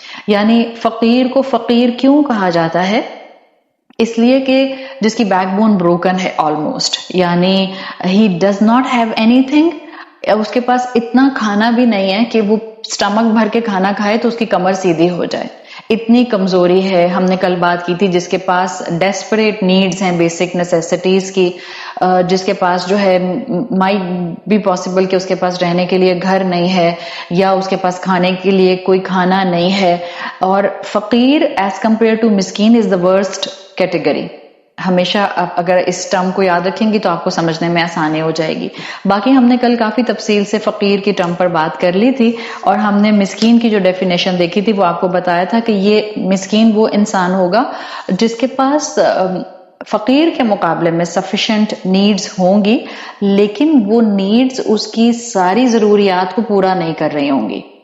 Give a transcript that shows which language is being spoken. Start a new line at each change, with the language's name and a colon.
Urdu: یعنی فقیر کو فقیر کیوں کہا جاتا ہے؟ اس لیے کہ جس کی
English: backbone broken ہے almost,
Urdu: یعنی
English: he does not have anything,
Urdu: اس کے پاس اتنا کھانا بھی نہیں ہے کہ وہ سٹمک بھر کے کھانا کھائے تو اس کی کمر سیدھی ہو جائے، اتنی کمزوری ہے. ہم نے کل بات کی تھی جس کے پاس
English: desperate needs
Urdu: ہیں
English: basic necessities
Urdu: کی، جس کے پاس جو ہے
English: might بھی possible
Urdu: کہ اس کے پاس رہنے کے لیے گھر نہیں ہے یا اس کے پاس کھانے کے لیے کوئی کھانا نہیں ہے. اور
English: فقیر as compare to مسکین is the worst category.
Urdu: ہمیشہ آپ اگر اس ٹرم کو یاد رکھیں گی تو آپ کو سمجھنے میں آسانی ہو جائے گی. باقی ہم نے کل کافی تفصیل سے فقیر کی ٹرم پر بات کر لی تھی، اور ہم نے مسکین کی جو ڈیفینیشن دیکھی تھی وہ آپ کو بتایا تھا کہ یہ مسکین وہ انسان ہوگا جس کے پاس فقیر کے مقابلے میں
English: sufficient needs
Urdu: ہوں گی، لیکن وہ نیڈز اس کی ساری ضروریات کو پورا نہیں کر رہی ہوں گی.